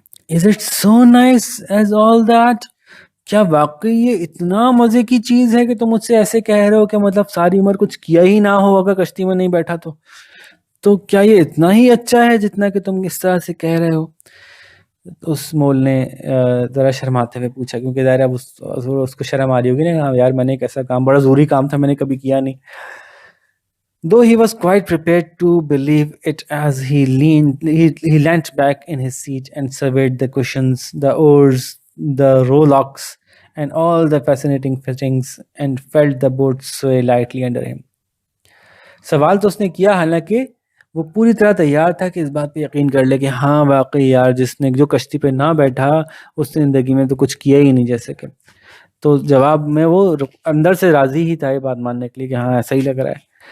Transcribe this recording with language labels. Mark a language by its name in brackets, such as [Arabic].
[English] is it so nice as all that, [Hindi] क्या वाकई ये इतना मजे की चीज है कि तुम मुझसे ऐसे कह रहे हो कि मतलब सारी उम्र कुछ किया ही ना हो अगर कश्ती में नहीं बैठा तो क्या ये इतना ही अच्छा है जितना कि तुम इस तरह से कह रहे हो। तो उस मोल ने जरा शर्माते हुए पूछा, क्योंकि ज़ाहिर है अब उसको शर्म आ रही होगी ना, हाँ यार मैंने एक ऐसा काम, बड़ा ज़रूरी काम था, मैंने कभी किया नहीं। [English] Though he was quite prepared to believe it as he leant back in his seat and surveyed the cushions, the oars, the rowlocks, and all the fascinating fittings, and felt the boat sway lightly under him. [Hindi] सवाल तो उसने किया, हालांकि वो पूरी तरह तैयार था कि इस बात पे यकीन कर ले कि हाँ वाकई यार जिसने जो कश्ती पे ना बैठा उसने ज़िंदगी में तो कुछ किया ही नहीं जैसे कि। तो जवाब में वो अंदर से राजी ही था ये बात मानने के लिए कि हाँ ऐसा ही लग रहा है।